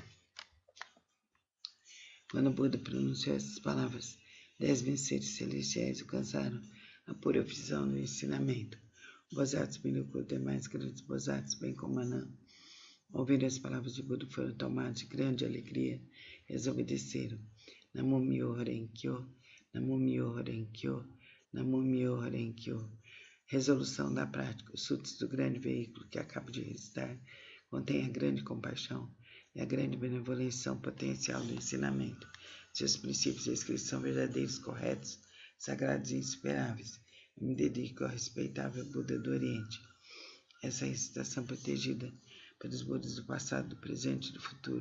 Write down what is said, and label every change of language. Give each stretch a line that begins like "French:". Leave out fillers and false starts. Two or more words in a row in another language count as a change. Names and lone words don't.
Portuguese: Quando o Buda pronunciou essas palavras, 10.000 seres celestiais alcançaram a pura visão do ensinamento. O Bodhisattva Milaku e demais grandes Bodhisattvas, bem como Anã, ouvindo as palavras de Buda, foram tomados de grande alegria e as obedeceram.
Japanese: 南無妙法蓮華経、南無妙法蓮華経、南無妙法蓮華経.
Portuguese: Resolução da prática. Os sutras do grande veículo que acabo de recitar contém a grande compaixão e a grande benevolência potencial do ensinamento. Seus princípios e escritos são verdadeiros, corretos, sagrados e insuperáveis. Eu me dedico ao respeitável Buda do Oriente. Essa recitação protegida pelos Budas do passado, do presente e do futuro.